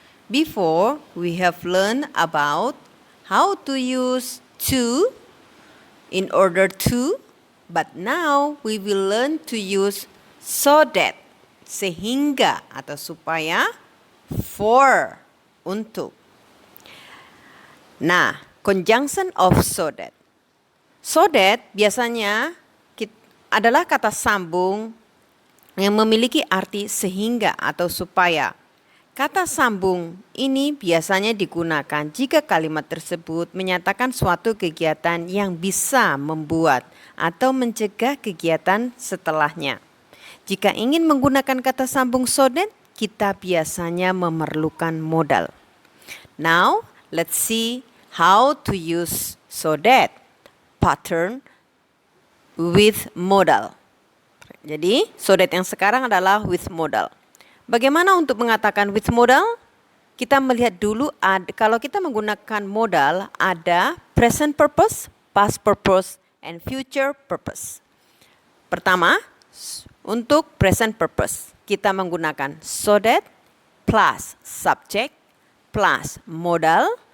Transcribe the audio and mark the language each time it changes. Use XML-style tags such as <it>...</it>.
<en>Before, we have learned about how to use to in order to, but now we will learn to use so that,</en> <id>sehingga atau supaya,</id> <en>for, untuk. Nah, conjunction of so that.</en> <id>So that biasanya adalah kata sambung yang memiliki arti sehingga atau supaya. Kata sambung ini biasanya digunakan jika kalimat tersebut menyatakan suatu kegiatan yang bisa membuat atau mencegah kegiatan setelahnya. Jika ingin menggunakan kata sambung so that, kita biasanya memerlukan modal.</id> <en>Now, let's see how to use so that pattern with modal.</en> <id>Jadi, so that yang sekarang adalah</id> <en>with modal.</en> <id>Bagaimana untuk mengatakan</id> <en>with modal?</en> <id>Kita melihat dulu kalau kita menggunakan modal ada</id> <en>present purpose, past purpose, and future purpose.</en> <id>Pertama, untuk present purpose, kita menggunakan</id> <en>so that plus subject plus modal.</en>